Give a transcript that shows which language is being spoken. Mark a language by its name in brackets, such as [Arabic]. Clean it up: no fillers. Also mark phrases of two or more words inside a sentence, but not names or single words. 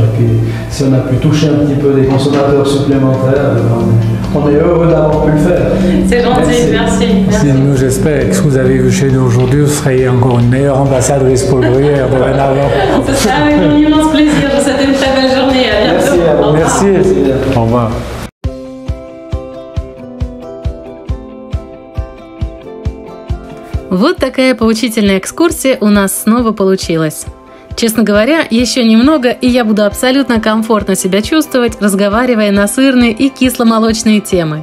[French] Et puis, si on a pu toucher un petit peu des consommateurs supplémentaires, on est heureux d'avoir pu le faire. C'est gentil, merci. Nous, j'espère que ce que vous avez vu chez nous aujourd'hui, vous serez encore une meilleure ambassadrice pour le Gruyère dorénavant. Ce sera avec un immense plaisir. Je vous souhaite une très belle journée. À bientôt. Merci. Au revoir. [Russian] Вот такая поучительная экскурсия у нас снова получилась. Честно говоря, еще немного, и я буду абсолютно комфортно себя чувствовать, разговаривая на сырные и кисломолочные темы.